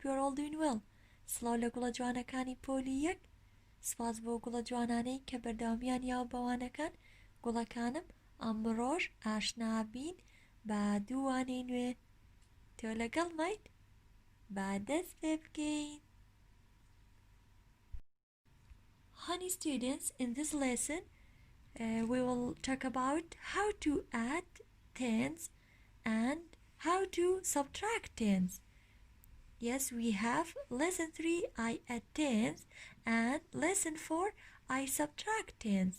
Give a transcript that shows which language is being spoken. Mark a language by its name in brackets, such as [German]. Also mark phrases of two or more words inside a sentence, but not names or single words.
[English] all doing well. [Central Kurdish] سڵاو لە گوڵە جوانەکانی پۆلی یەک. سپاس بۆ گوڵە جوانانەی کە بەردەوامیان یاوە بەوانەکان. گوڵەکانم ئەمڕۆژ ئاشنابین بە دوو وانەی نوێ. تۆ لەگەڵمایت؟ با دەست پێ بکەین. [English] Honey students, in this lesson we will talk about how to add tens and how to subtract tens. Yes, we have lesson 3 I add tens and lesson 4 I subtract tens.